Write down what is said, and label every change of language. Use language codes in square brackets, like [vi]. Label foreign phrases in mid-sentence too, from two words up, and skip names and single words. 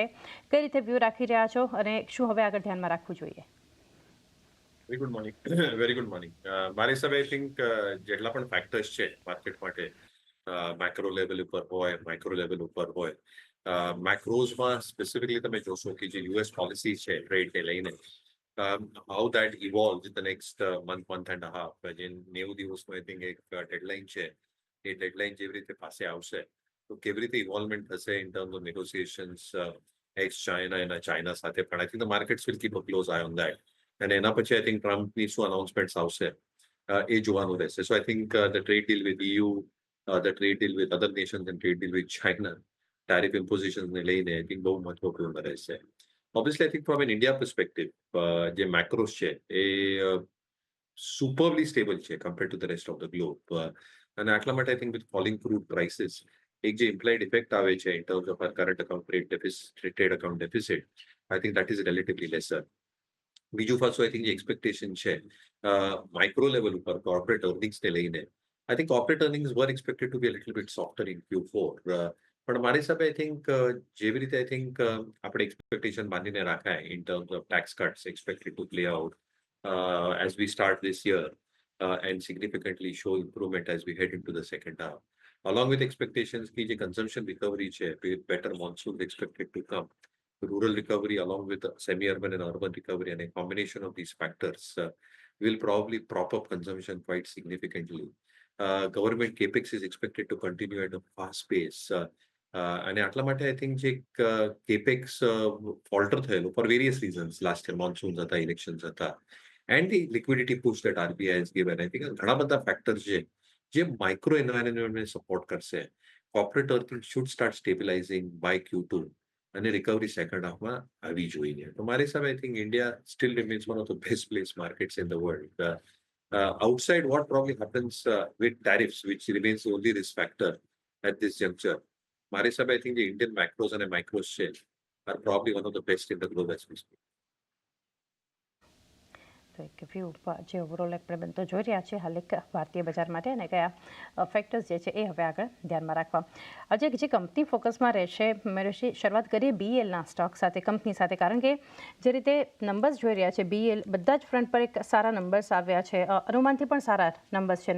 [gu] કઈ રીતે વ્યૂ રાખી રહ્યા છો અને શું હવે આગળ ધ્યાનમાં રાખવું જોઈએ? [en] very good morning. very good morning. [gu] મારી હિસાબે [en] I think [gu] જેટલા પણ ફેક્ટર્સ છે માર્કેટ માટે, [en] macro level [gu] ઉપર હોય, [en] micro level [gu] ઉપર હોય, મેક્રોઝમાં સ્પેસિફિકલી તમે જોશો કે જે [en] US policy [gu] છે ટ્રેડને લઈને, [en] how that evolves in the next month and a half. [gu] જે 90 દિવસનું [en] I think [gu] એક ડેડલાઇન છે, એ ડેડલાઇન જેવી રીતે પાસે આવશે તો કેવી રીતે ઇવોલ્વમેન્ટ થશે [en] in terms of negotiations ex China [gu] એના ચાઇના સાથે. [en] પણ I think the markets will keep a close eye on that. [gu] અને એના પછી [en] I think [gu] ટ્રમ્પની શું અનાઉન્સમેન્ટ્સ આવશે એ જોવાનું રહેશે. [en] So I think the trade deal with EU, the trade deal with other nations and trade deal with China, tariff impositions લઈને I think [gu] બહુ મહત્વપૂર્ણ રહેશે. [en] Obviously, I think from an India perspective, જે macros [gu] છે એ [en] superbly stable છે compared to the rest of the globe. [gu] અને આટલા માટે [en] I think with falling crude prices, [gu] એક જે [en] implied effect આવે છે in terms of our current account trade account deficit, I think that is relatively lesser. [gu] બીજું પાછું [en] I think જે expectation છે micro level ઉપર corporate earnings [gu] ને લઈને, [en] I think corporate earnings were expected to be a little bit softer in Q4. [gu] પણ મારી હિસાબે [en] I think [gu] જેવી રીતે [en] I think [gu] આપણે એક્સપેક્ટેશન બાંધીને રાખાય [en] in terms of tax cuts expected to play out as we start this year and significantly show improvement as we head into the second half, along with expectations की જે consumption recovery છે, better monsoon expected to come, rural recovery along with semi-urban and urban recovery, and a combination of these factors will probably prop up consumption quite significantly. Government capex is expected to continue at a fast pace. [gu] અને આટલા માટે [en] I think જે capex falter થયેલું for various reasons, last year monsoons હતા, ઇલેક્શન્સ હતા, and the liquidity push that RBI has given, I think [gu] ઘણા બધા [en] ફેક્ટર્સ [gu] છે જે [en] micro environment support કરશે. corporate earning should start stabilizing by Q2 અને recovery second half [gu] આવી જોઈએ. તો મારી હિસાબે [en] I think India still remains one of the best place markets in the world. Outside what probably happens with tariffs, which remains the only risk factor at this juncture, [gu] મારી હિસાબે [en] I think જે Indian macros અને માઇક્રોઝ છે are probably one of the best in the globe as we speak. [gu] તો એક વ્યૂ જે ઓવરઓલ આપણે બનતો જોઈ રહ્યા છીએ હાલ એક ભારતીય બજાર માટે અને કયા ફેક્ટર્સ જે છે એ હવે આગળ ધ્યાનમાં રાખવા. આજે જે કંપની ફોકસમાં રહેશે, મેળવી શરૂઆત કરીએ BELના સ્ટોક સાથે, કંપની સાથે, કારણ કે જે રીતે નંબર્સ જોઈ રહ્યા છે BEL બધા જ ફ્રન્ટ પર એક સારા નંબર્સ આવ્યા છે, અનુમાનથી પણ સારા નંબર્સ છે.